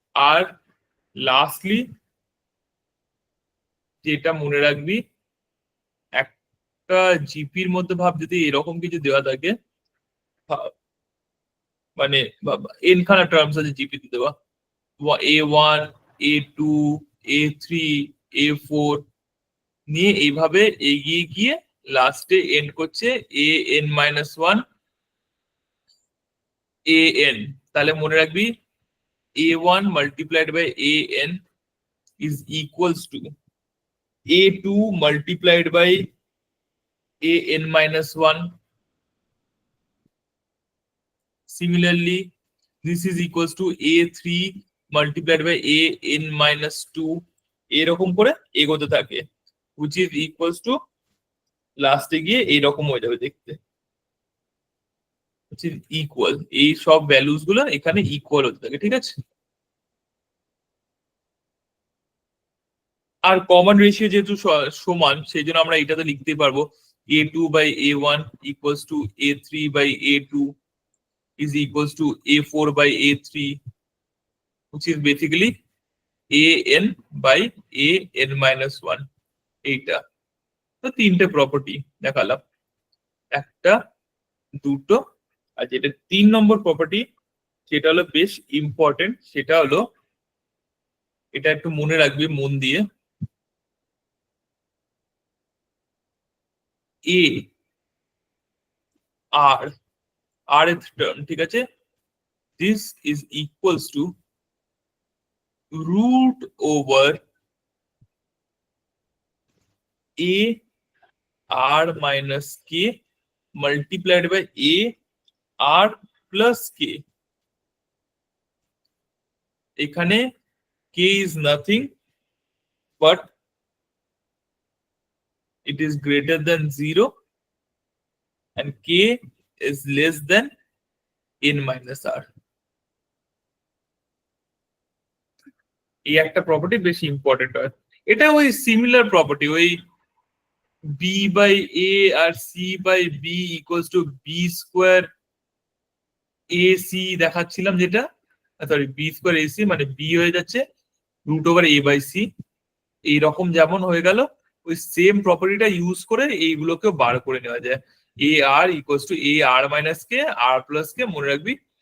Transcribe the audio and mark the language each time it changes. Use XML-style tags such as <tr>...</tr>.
<bn>আর lastly যেটা মনে রাখবি, একটা জিপির মধ্যে ভাব যদি এরকম কিছু দেওয়া থাকে, মানে এন খানা টার্মস আছে জিপিতে দেওয়া, A1 A2 A3 A4 নিয়ে এইভাবে এগিয়ে গিয়ে লাস্টে এন্ড করছে AN-1 AN।</bn> <en>তাহলে মনে রাখবি A1 multiplied by AN is equals to A2 multiplied by AN-1.</en> <bn>Similarly, this is equals to A3 multiplied by AN-2 এরকম করে এগোতে থাকে, which is equals to লাস্টে গিয়ে এইরকম হয়ে যাবে দেখতে, which is equal, এই সব ভ্যালুস গুলো এখানে ইকুয়াল হতে থাকে।</bn> <en>ঠিক আছে, আর কমন রেশিও যেহেতু সমান সেই জন্য আমরা এটাতে লিখতেই পারবো A2 by A1 equals to A3 by A2 is equals to A4 by A3, which is basically AN by AN-1।</en> <bn>এইটা তো তিনটে প্রপার্টি দেখালাম, একটা দুটো, আর যেটা 3 নম্বর প্রপার্টি সেটা হলো বেশ ইম্পর্টেন্ট, সেটা হলো এটা একটু মনে রাখবি মন দিয়ে,</bn> <en>A r আর এর term, ঠিক আছে, this is equals to root over a r minus k multiplied by a r plus k। এখানে k is nothing but it is greater than 0 and k is less than n minus r।</en> <bn>এই একটা property বেশি important হয়। এটা ওই similar property, ওই B by A আর C by B equals to B square A C দেখাচ্ছিলাম, যেটা sorry B square A C মানে বি হয়ে যাচ্ছে root over a by C, এইরকম যেমন হয়ে গেল ওই সেম প্রপার্টিটা ইউজ করে এইগুলোকেও বার করে নেওয়া যায়। এ আর equals to A আর minus K আর plus কে, মনে রাখবি</bn>